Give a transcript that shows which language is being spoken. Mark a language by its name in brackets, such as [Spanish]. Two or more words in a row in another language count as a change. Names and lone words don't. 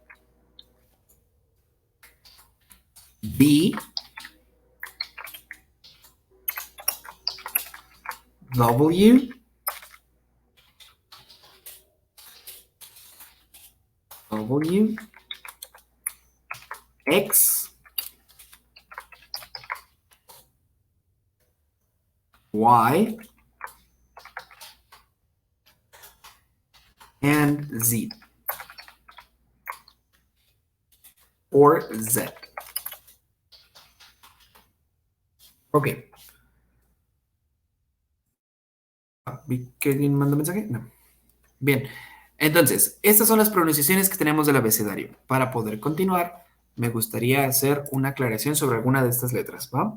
[English] B, W, W, X, Y, and Z, or Z. [Spanish] Ok. ¿Vi que alguien mandó mensaje? No. Bien. Entonces, estas son las pronunciaciones que tenemos del abecedario. Para poder continuar, me gustaría hacer una aclaración sobre alguna de estas letras, ¿va?